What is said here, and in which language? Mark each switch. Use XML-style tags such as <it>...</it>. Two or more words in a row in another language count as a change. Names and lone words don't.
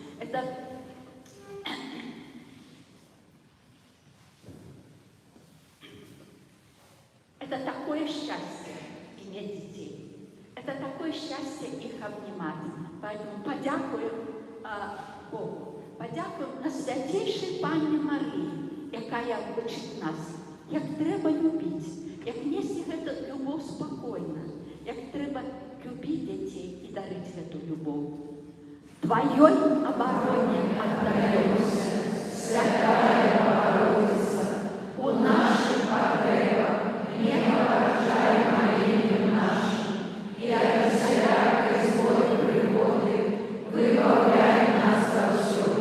<ru>Это такое счастье иметь детей. Это такое счастье их обнимать. Поэтому подякуем Богу.</ru> <uk>Подякуємо на святейшій Пані Марії, яка учить нас, як треба любити, як нести цю любов спокійно, як треба любити дітей і дарити цю любов.</uk> <ru>Твоей обороне отдаемся, Святая Богородица, у наших потребах не поражай молитвы наши, и от всякой злой пригоды выбавляй нас повсюду.</ru>